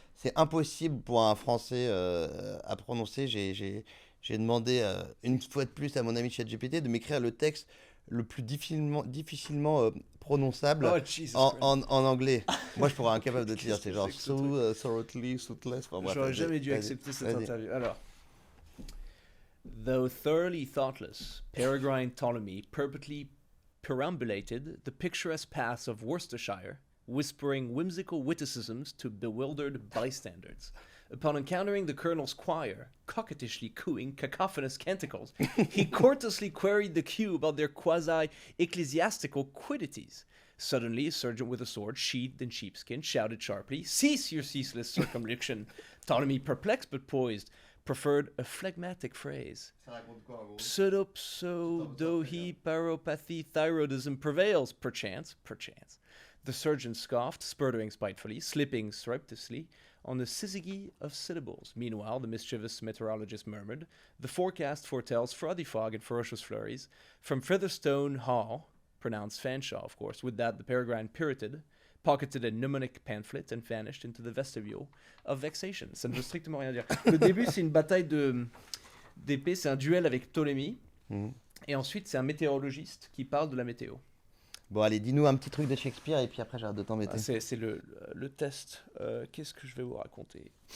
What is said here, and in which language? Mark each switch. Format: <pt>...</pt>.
<fr>C'est impossible pour un Français à prononcer. J'ai demandé une fois de plus à mon ami ChatGPT de m'écrire le texte le plus difficilement prononçable en anglais. Moi, je pourrais incapable de te dire. C'est genre</fr> <en>thoroughly, soothless.</en> <fr>Enfin, j'aurais jamais dû accepter cette interview.</fr> <en>Alors, though thoroughly thoughtless, Peregrine Ptolemy purposely perambulated the picturesque paths of Worcestershire, whispering whimsical witticisms to bewildered bystanders. Upon encountering the colonel's choir, coquettishly cooing cacophonous canticles, he courteously queried the queue about their quasi-ecclesiastical quiddities. Suddenly, a sergeant with a sword sheathed in sheepskin shouted sharply, "Cease your ceaseless circumlocution!" Ptolemy, perplexed but poised, preferred a phlegmatic phrase. Pseudohi paropathy thyroidism prevails, perchance. The surgeon scoffed, spurting spitefully, slipping surreptitiously on a syzygy of syllables. Meanwhile, the mischievous meteorologist murmured, "The forecast foretells frothy fog and ferocious flurries. From Featherstone Hall," pronounced Fanshawe, of course. With that, the Peregrine pirouetted, pocketed a mnemonic pamphlet, and vanished into the vestibule of vexation.</en> <fr>Ça ne veut strictement rien dire. Le début, c'est une bataille d'épée, c'est un duel avec Ptolémée. Et ensuite, c'est un météorologiste qui parle de la météo. Bon, allez, dis-nous un petit truc de Shakespeare et puis après j'arrête de t'embêter. C'est le test. Qu'est-ce que je vais vous raconter</fr>